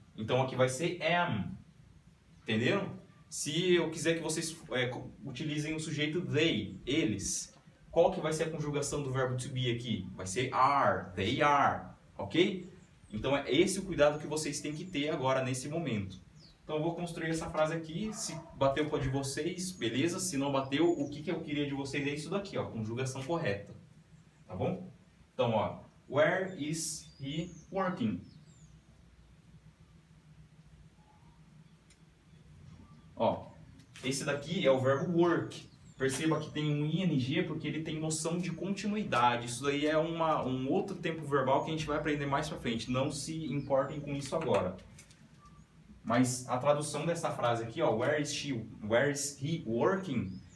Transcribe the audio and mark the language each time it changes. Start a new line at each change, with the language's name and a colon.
Portuguese: Então aqui vai ser am. Entenderam? Se eu quiser que vocês utilizem o sujeito they, eles, qual que vai ser a conjugação do verbo to be aqui? Vai ser are, they are, ok? Então é esse o cuidado que vocês têm que ter agora nesse momento. Então eu vou construir essa frase aqui, se bateu com a de vocês, beleza? Se não bateu, o que eu queria de vocês é isso daqui, ó, conjugação correta. Tá bom? Então, ó,
English: where is he working?
Portuguese: Ó, esse daqui é o verbo work. Perceba que tem um ing porque ele tem noção de continuidade. Isso daí é um outro tempo verbal que a gente vai aprender mais pra frente. Não se importem com isso agora. Mas a tradução dessa frase aqui, ó,
English: where is he working?